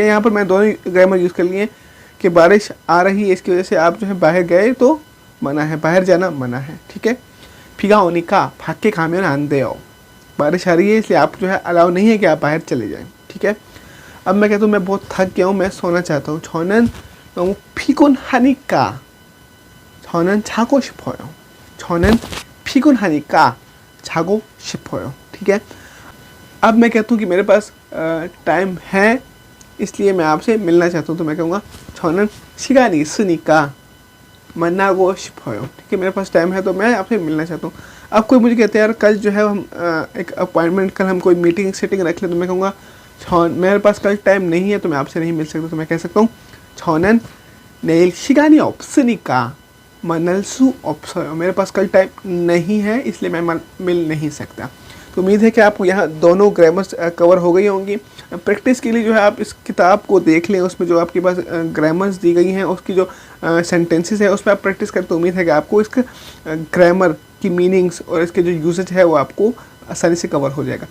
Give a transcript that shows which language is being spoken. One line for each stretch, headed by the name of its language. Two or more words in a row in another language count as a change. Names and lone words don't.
Hindi: यहाँ पर मैं दोनों ग्रामर यूज़ कर लिए कि बारिश आ रही है, इसकी वजह से आप जो है बाहर गए तो मना है, बाहर जाना मना है, ठीक है।
Korean: 비가 오니까 밖에 가면 안 돼요,
Hindi: बारिश आ रही है इसलिए आप जो है अलाउ नहीं है कि आप बाहर चले जाएं, ठीक है। अब मैं कहता हूँ मैं बहुत थक गया हूँ, मैं सोना चाहता हूँ,
Korean: 저는 너무 피곤하니까 저는 자고 싶어요, 저는 피곤하니까 자고 싶어요,
Hindi: ठीक है। अब मैं कहता हूँ कि मेरे पास टाइम है इसलिए मैं आपसे मिलना चाहता हूँ, तो मैं कहूँगा
Korean: 저는 시간이 있으니까 만나고 싶어요,
Hindi: ठीक है। मेरे पास टाइम है तो मैं आपसे मिलना चाहता हूँ। अब कोई मुझे कहते हैं यार कल जो है हम एक अपॉइंटमेंट, कल हम कोई
English: meeting setting
Hindi: रख लें, तो मैं कहूँगा मेरे पास कल टाइम नहीं है तो मैं आपसे नहीं मिल सकता, तो मैं कह सकता हूँ
Korean: 저는 내일 시간이 없으니까 만날 수 없어요,
Hindi: मेरे पास कल टाइम नहीं है इसलिए मैं मिल नहीं सकता। तो उम्मीद है कि आपको यहाँ दोनों ग्रामर्स कवर हो गई होंगी। प्रैक्टिस के लिए जो है आप इस किताब को देख लें, उसमें जो आपके पास ग्रामर्स दी गई हैं उसकी जो सेंटेंसेस है उस पर आप प्रैक्टिस करें, तो उम्मीद है कि आपको इसका ग्रामर की मीनिंग्स और इसके जो यूसेज है वो आपको आसानी से कवर हो जाएगा।